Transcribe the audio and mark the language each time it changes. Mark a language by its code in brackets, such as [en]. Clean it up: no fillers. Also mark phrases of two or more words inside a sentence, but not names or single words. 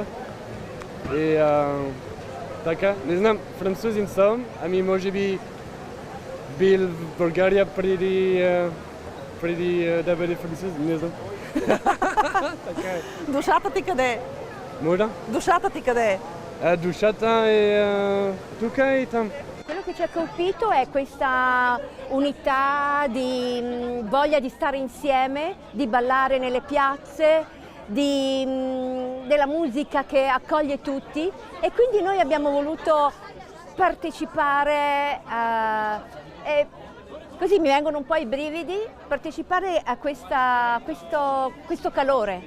[bg] И така, не знам, французин съм, може би бил в България преди да бъде французин, не знам. Така е. Душата ти къде е? Моля? Душата ти къде е? Душата е тука е там. [it] Quello che ci ha colpito è questa unità di voglia di stare insieme, di ballare nelle piazze, della musica che accoglie tutti e quindi noi abbiamo voluto partecipare e così mi vengono un po' i brividi, partecipare a questo calore.